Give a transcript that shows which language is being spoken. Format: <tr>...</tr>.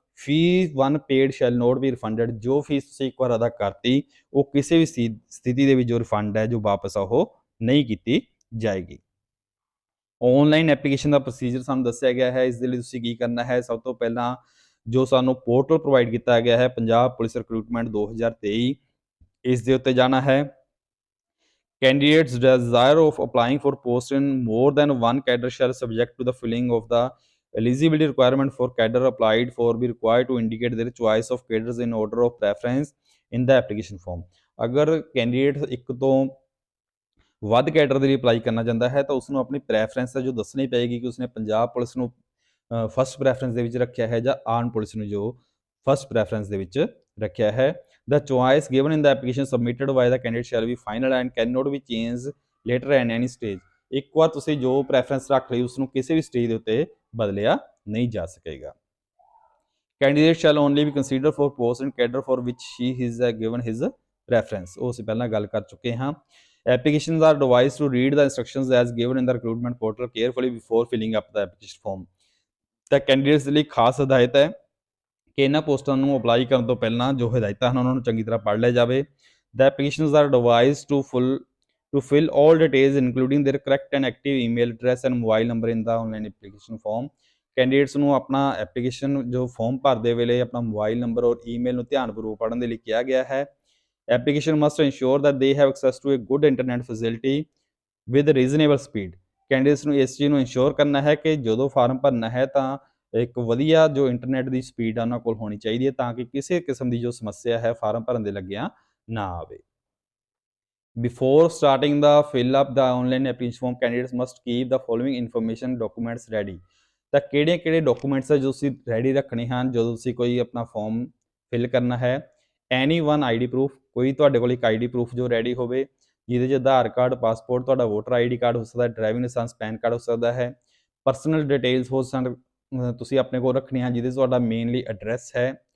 <en>Fees once paid shall not be refunded.</en> <pa>ਜੋ fees ਤੁਸੀਂ ਇੱਕ ਵਾਰ ਅਦਾ ਕਰਤੀ ਉਹ ਕਿਸੇ ਵੀ ਸਥਿਤੀ ਦੇ ਵਿੱਚ ਜੋ ਰਿਫੰਡ ਹੈ ਜੋ ਵਾਪਸ ਆ ਉਹ ਨਹੀਂ ਕੀਤੀ ਜਾਏਗੀ। ਆਨਲਾਈਨ ਐਪਲੀਕੇਸ਼ਨ ਦਾ ਪ੍ਰੋਸੀਜਰ ਸਾਨੂੰ ਦੱਸਿਆ ਗਿਆ ਹੈ। ਇਸ ਦੇ ਲਈ ਤੁਸੀਂ ਕੀ ਕਰਨਾ ਹੈ, ਸਭ ਤੋਂ ਪਹਿਲਾਂ ਜੋ ਸਾਨੂੰ ਪੋਰਟਲ ਪ੍ਰੋਵਾਈਡ ਕੀਤਾ ਗਿਆ ਹੈ ਪੰਜਾਬ ਪੁਲਿਸ ਰਿਕਰੂਟਮੈਂਟ 2023, ਇਸ ਦੇ ਉੱਤੇ ਜਾਣਾ ਹੈ।</pa> <en>Candidates desire of applying for post in more than one cadre shall subject to the filling of the eligibility requirement for cadre applied for be required to indicate their choice of cadres in order of preference in the application form।</en> <pa>ਅਗਰ candidate ਇੱਕ ਤੋਂ ਵੱਧ cadre ਦੇ ਲਈ apply ਕਰਨਾ ਚਾਹੁੰਦਾ ਹੈ ਤਾਂ ਉਸ ਨੂੰ ਆਪਣੀ ਪ੍ਰੈਫਰੈਂਸ ਜੋ ਦੱਸਣੀ ਪਏਗੀ ਕਿ ਉਸਨੇ ਪੰਜਾਬ ਪੁਲਿਸ ਨੂੰ ਫਸਟ ਪ੍ਰੈਫਰੈਂਸ ਦੇ ਵਿੱਚ ਰੱਖਿਆ ਹੈ ਜਾਂ ਆਰਮ ਪੁਲਿਸ ਨੂੰ ਜੋ ਫਸਟ ਪ੍ਰੈਫਰੈਂਸ ਦੇ ਵਿੱਚ ਰੱਖਿਆ ਹੈ।</pa> <en>The choice given in the application submitted by the candidate shall be final and cannot be changed later at any stage।</en> <pa>ਇੱਕ ਵਾਰ ਤੁਸੀਂ ਜੋ ਪ੍ਰੈਫਰੈਂਸ ਰੱਖ ਲਈ ਉਸ ਨੂੰ ਕਿਸੇ ਵੀ ਸਟੇਜ ਦੇ ਉੱਤੇ ਬਦਲਿਆ ਨਹੀਂ ਜਾ ਸਕੇਗਾ।</pa> <en>Candidate shall only be considered for post and cadre for which he is given his preference।</en> <pa>ਉਹ ਅਸੀਂ ਪਹਿਲਾਂ ਗੱਲ ਕਰ ਚੁੱਕੇ ਹਾਂ।</pa> <en>Applications are advised to read the instructions as given in the recruitment portal carefully before filling up the application form।</en> <pa>ਤਾਂ candidates ਲਈ ਖਾਸ ਹਦਾਇਤ ਹੈ ਕਿ ਇਹਨਾਂ ਪੋਸਟਾਂ ਨੂੰ ਅਪਲਾਈ ਕਰਨ ਤੋਂ ਪਹਿਲਾਂ ਜੋ ਹਦਾਇਤਾਂ ਹਨ ਉਹਨਾਂ ਨੂੰ ਚੰਗੀ ਤਰ੍ਹਾਂ ਪੜ੍ਹ ਲਿਆ ਜਾਵੇ।</pa> <en>The applications are advised to fill all details including their correct and active email address and mobile number in the online application form।</en> <pa>Candidates ਨੂੰ ਆਪਣਾ ਐਪਲੀਕੇਸ਼ਨ ਜੋ ਫਾਰਮ ਭਰਦੇ ਵੇਲੇ ਆਪਣਾ ਮੋਬਾਈਲ ਨੰਬਰ ਔਰ ਈਮੇਲ ਨੂੰ ਧਿਆਨਪੂਰਵਕ ਪੜ੍ਹਨ ਦੇ ਲਈ ਕਿਹਾ ਗਿਆ ਹੈ।</pa> <en>Application must ensure that they have access to a good internet facility with reasonable speed।</en> <pa>Candidates ਨੂੰ ਇਸ ਚੀਜ਼ ਨੂੰ ਇੰਸ਼ੋਰ ਕਰਨਾ ਹੈ ਕਿ ਜਦੋਂ ਫਾਰਮ ਭਰਨਾ ਹੈ ਤਾਂ ਇੱਕ ਵਧੀਆ ਜੋ ਇੰਟਰਨੈਟ ਦੀ ਸਪੀਡ ਆ ਉਹਨਾਂ ਕੋਲ ਹੋਣੀ ਚਾਹੀਦੀ ਹੈ ਤਾਂ ਕਿ ਕਿਸੇ ਕਿਸਮ ਦੀ ਜੋ ਸਮੱਸਿਆ ਹੈ ਫਾਰਮ ਭਰਨ ਦੇ ਲੱਗਿਆਂ ਨਾ ਆਵੇ।</pa> <en>Before starting the fill up the online application form, candidates must keep the following information documents ready।</en> <pa>ਤਾਂ ਕਿਹੜੇ ਡਾਕੂਮੈਂਟਸ ਹੈ ਜੋ ਤੁਸੀਂ ਰੈਡੀ ਰੱਖਣੇ ਹਨ ਜਦੋਂ ਤੁਸੀਂ ਕੋਈ ਆਪਣਾ ਫਾਰਮ ਫਿਲ ਕਰਨਾ ਹੈ। ਐਨੀ ਵਨ ਆਈਡੀ ਪ੍ਰੂਫ, ਕੋਈ ਤੁਹਾਡੇ ਕੋਲ ਇੱਕ ਆਈਡੀ ਪ੍ਰੂਫ ਜੋ ਰੈਡੀ ਹੋਵੇ ਜਿਹਦੇ 'ਚ ਆਧਾਰ ਕਾਰਡ, ਪਾਸਪੋਰਟ, ਤੁਹਾਡਾ ਵੋਟਰ ਆਈਡੀ ਕਾਰਡ ਹੋ ਸਕਦਾ, ਡਰਾਈਵਿੰਗ ਲਾਇਸੈਂਸ, ਪੈਨ ਕਾਰਡ ਹੋ ਸਕਦਾ ਹੈ। ਪਰਸਨਲ ਡਿਟੇਲਸ ਹੋ ਤੁਸੀਂ ਆਪਣੇ ਕੋਲ ਰੱਖਣੀਆਂ ਜਿਹਦੇ 'ਚ ਤੁਹਾਡਾ ਮੇਨਲੀ ਐਡਰੈਸ ਹੈ।</pa>